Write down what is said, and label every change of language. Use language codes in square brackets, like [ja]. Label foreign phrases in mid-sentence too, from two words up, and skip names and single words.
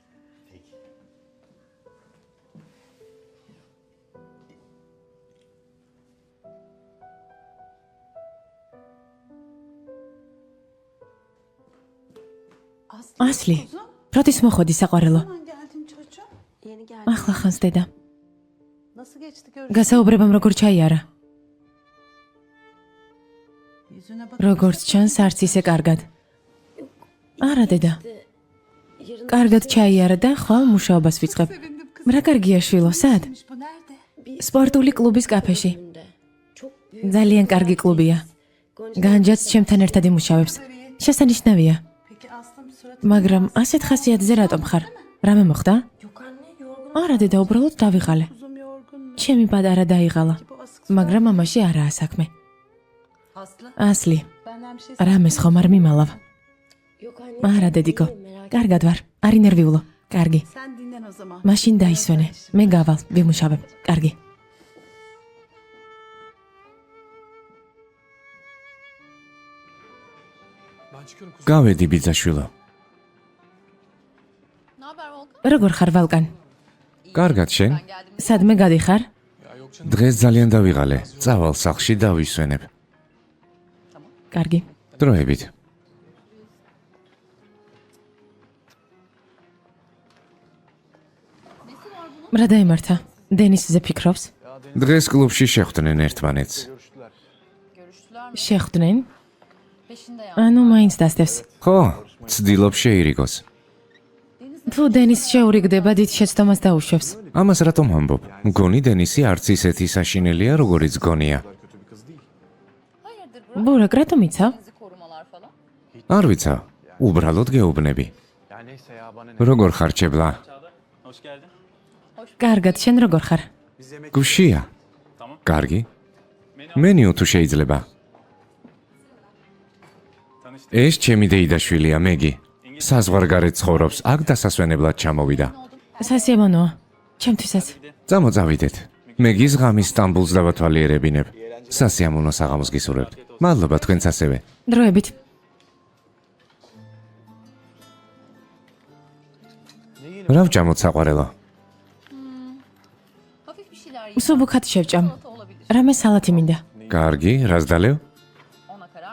[ka] ასლი, როდის მოხვედი საყვარელო? [tr] Yeni geldi. [ka] ახლა ხანს დედა. [tr] Nasıl geçti görüşme? [ka] გასაუბრებამ როგორ ჩაიარა? [tr] Yüzüne bak. [ka] როგორც ჩანს, არც ისე კარგად. არა დედა. კარგად ჩაიარა და ხვალ მუშაობას ვიწყებ. რა კარგია შვილო, სად? [tr] Bu nerede? [ka] სპორტული კლუბის კაფეში. ძალიან კარგი კლუბია. განჯაც ჩემთან ერთად იმუშავებს. შესანიშნავია. [tr] Peki Aslım surat [ka] მაგრამ ასეთ ხასიათზე რატომ ხარ? რამე მოხდა? არა დედა, უბრალოდ დავიღალე. [tr] uzun yorgun. [ka] ჩემი პატარა დაიღალა. [tr] Bu asık [ka] მაგრამ ამაში არაა საქმე. Aslı. ასლი, [tr] benden bir şey [ka] რამეს ხომ არ მიმალავ? არა დედიკო, კარგად ვარ, არ ინერვიულო. კარგი. [tr] Sen dinlen o zaman. [ka] მაშინ დაისვენე. მე გავალ, ვიმუშავებ. კარგი. [tr] Ben çıkıyorum kuzum. [ka] გავედი ბიძაშვილო. [tr] Ne haber Volkan? [ka] როგორ ხარ ვალკან? კარგად შენ? [tr] Ben geldim. [ka] სადმე გადიხარ? [tr] Ya yok canım. [ka] დღეს ძალიან დავიღალე. წავალ სახლში დავისვენებ. კარგი. დროებით. რა დაიმართა? დენისზე ფიქრობს? დღეს კლუბში შეხვდნენ ერთმანეთს. [tr] Görüştüler. Görüştüler mi? [ka] შეხვდნენ? [tr] Peşinde yani. [ka] ანუ მაინც დასდევს. ხო, ცდილობ შეირიგოს. თუ დენის შეურიგდება, დიდ შეცდომას დაუშვებს. ამას რატომ ამბობ? მგონი დენისი არც ისეთი საშინელია, როგორც გონია. [tr] Kötü bir kız değil. Hayırdır Burak? [ka] ბურაკ, რატომ იცავ? [tr] Bizi korumalar falan. [ka] არ ვიცა, უბრალოდ გეუბნები. [tr] Ya neyse ya bana ne. [ka] როგორ ხარ ჭებლა? [tr] Hoş geldin. [ka] კარგად, შენ როგორ ხარ? [tr] Biz yemek [ka] გუშია. კარგი. მენიუ თუ შეიძლება. ეს ჩემი დეიდაშვილია, მეგი. საზღვარგარეთ ცხოვრობს, აქ დასასვენებლად ჩამოვიდა. სასიამოვნოა. ჩემთვისაც. წამოწავიდეთ. მეგის ღამის სტამბულს დავათვალიერებინებ. სასიამოვნო საღამოს გისურვებთ. მადლობა თქვენც ასევე. დროებით. რა ვჭამოთ საყვარელო? [tr] Hafif bir şeyler yiyip [ka] სუბუქად შევჭამ. [tr] salata olabilir. [ka] რამე სალათი მინდა. კარგი, რას დალევ? [tr] Ona karar.